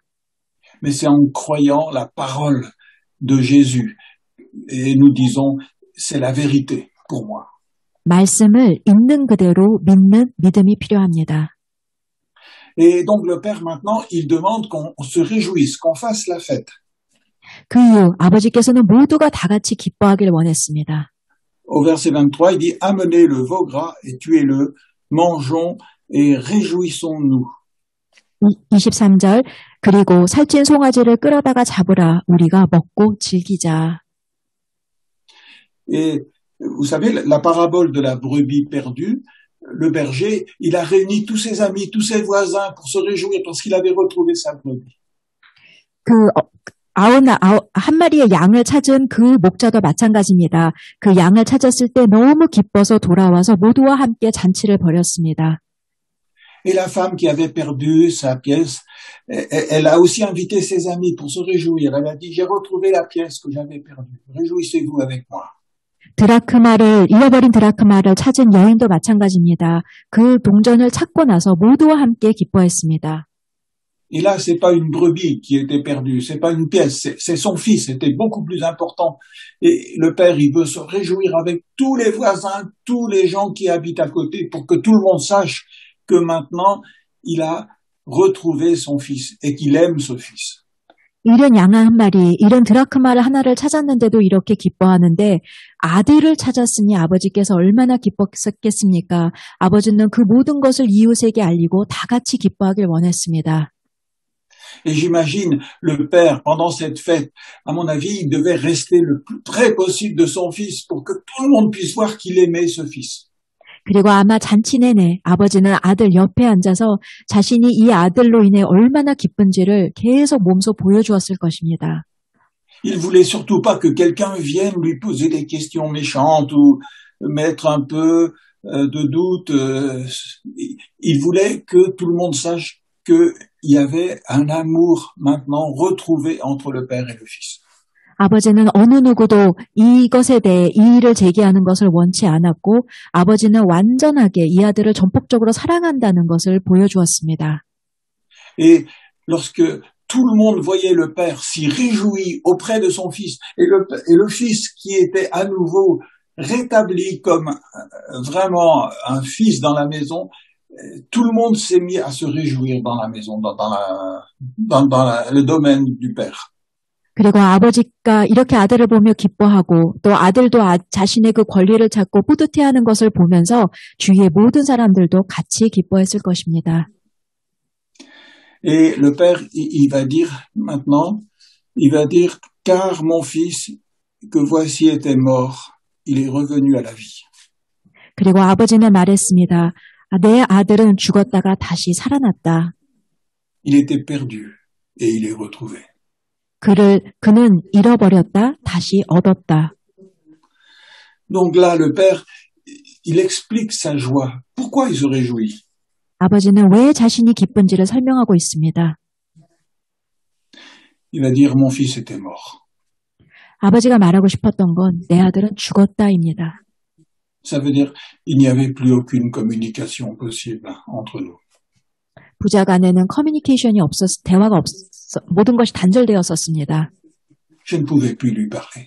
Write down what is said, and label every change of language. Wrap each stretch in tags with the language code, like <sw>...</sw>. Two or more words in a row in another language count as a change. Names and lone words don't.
<fr>Mais c'est en croyant la parole de Jésus. Et nous disons, c'est la vérité pour moi.</fr> <ko>말씀을 있는 그대로 믿는 믿음이 필요합니다.</ko> <fr>Et donc le Père maintenant, il demande qu'on se réjouisse, qu'on fasse la fête.</fr> <ko>그 이후 아버지께서는 모두가 다 같이 기뻐하길 원했습니다.</ko> <fr>Au verset 23, il dit, amenez le veau gras et tuez-le, mangeons et réjouissons-nous.</fr> <ko>23절 그리고 살찐 송아지를 끌어다가 잡으라 우리가 먹고 즐기자.</ko> <fr>Et vous savez, la parabole de la brebis perdue, le berger, il a réuni tous ses amis, tous ses voisins pour se réjouir parce qu'il avait retrouvé sa brebis.</fr> <ko>한 마리의 양을 찾은 그 목자도 마찬가지입니다. 그 양을 찾았을 때 너무 기뻐서 돌아와서 모두와 함께 잔치를 벌였습니다.</ko> <fr>Et la femme qui avait perdu sa pièce, elle a aussi invité ses amis pour se réjouir. Elle a dit, j'ai retrouvé la pièce que j'avais perdue. Réjouissez-vous avec moi.</fr> <ko>잃어버린 드라크마를 찾은 여인도 마찬가지입니다. 그 동전을 찾고 나서 모두와 함께 기뻐했습니다.</ko> <fr>Et là, c'est pas une brebis qui était perdue, c'est pas une pièce, c'est son fils, c'était beaucoup plus important. Et le père, il veut se réjouir avec tous les voisins, tous les gens qui habitent à côté pour que tout le monde sache que maintenant, il a retrouvé son fils et qu'il aime ce fils.</fr> <ko>잃은 양 한 마리, 잃은 드라크마를 하나를 찾았는데도 이렇게 기뻐하는데 아들을 찾았으니 아버지께서 얼마나 기뻤겠습니까? 아버지는 그 모든 것을 이웃에게 알리고 다 같이 기뻐하길 원했습니다.</ko> <fr>Et j'imagine le père, pendant cette fête, à mon avis, il devait rester le plus près possible de son fils pour que tout le monde puisse voir qu'il aimait ce fils.</fr> <ko>그리고 아마 잔치 내내 아버지는 아들 옆에 앉아서 자신이 이 아들로 인해 얼마나 기쁜지를 계속 몸소 보여주었을 것입니다.</ko> <fr>Il voulait surtout pas que quelqu'un vienne lui poser des questions méchantes ou mettre un peu de doute. Il voulait que tout le monde sache qu'il y avait un amour maintenant retrouvé entre le père et le fils.</fr> <ko>아버지는 어느 누구도 이것에 대해 이의를 제기하는 것을 원치 않았고 아버지는 완전하게 이 아들을 전폭적으로 사랑한다는 것을 보여주었습니다.</ko> <fr>Et lorsque tout le monde voyait le père s'y réjouir auprès de son fils et le fils qui était à nouveau rétabli comme vraiment un fils dans la maison, tout le monde s'est mis à se réjouir dans la maison, dans le domaine du père.</fr> <ko>그리고 아버지가 이렇게 아들을 보며 기뻐하고 또 아들도 자신의 그 권리를 찾고 뿌듯해하는 것을 보면서 주위의 모든 사람들도 같이 기뻐했을 것입니다.</ko> <fr>Et le père, il va dire maintenant, il va dire, car mon fils que voici était mort, il est revenu à la vie.</fr> <ko>그리고 아버지는 말했습니다. 내 아들은 죽었다가 다시 살아났다.</ko> <fr>Il était perdu et il est retrouvé.</fr> <ko>그는 잃어버렸다, 다시 얻었다.</ko> <fr>Donc là, le père, il explique sa joie. Pourquoi il se réjouit?</fr> <ko>아버지는 왜 자신이 기쁜지를 설명하고 있습니다.</ko> <fr>Il va dire, mon fils était mort.</fr> <ko>아버지가 말하고 싶었던 건 내 아들은 죽었다입니다.</ko> <fr>Ça veut dire, il n'y avait plus aucune communication possible entre nous.</fr> <ko>부자 간에는 커뮤니케이션이 대화가 모든 것이 단절되었었습니다.</ko> <fr>Je ne pouvais plus lui parler.</fr>